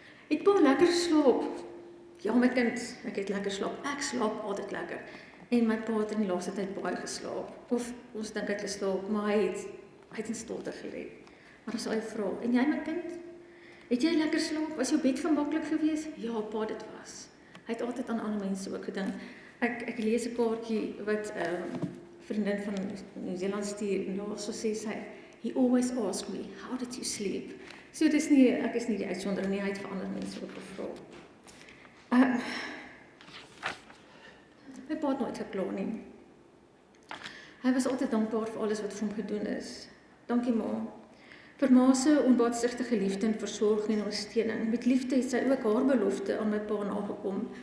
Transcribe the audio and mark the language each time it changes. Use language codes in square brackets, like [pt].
[af] Het baie lekker geslaap. Ja, my kind, ek het lekker slaap. Ek slaap altyd lekker. En my pa het in die laaste tyd baie geslaap. Of ons dink hy het geslaap, maar hy het in stilte gelê. Maar as hy vra, en jy my kind? Het jy lekker slaap? Was jou bed gemaklik geweest? Ja, pa, dit was. Hy het altyd aan ander mense ook gedink. Ek lees 'n kaartjie wat vriendin van Nieu-Seeland stuur en daar so sê sy, [en] he always asked me, how did you sleep? [af] So ek is nie die uitsondering nie, hy het vir ander mense ook gevra. My pa het nooit gekla nie. Hy was altyd dankbaar vir alles wat vir hom gedoen is. Dankie ma. Vir ma se onbaatsigtige liefde en versorging en ondersteuning. Met liefde het sy ook haar belofte aan my pa nagekom.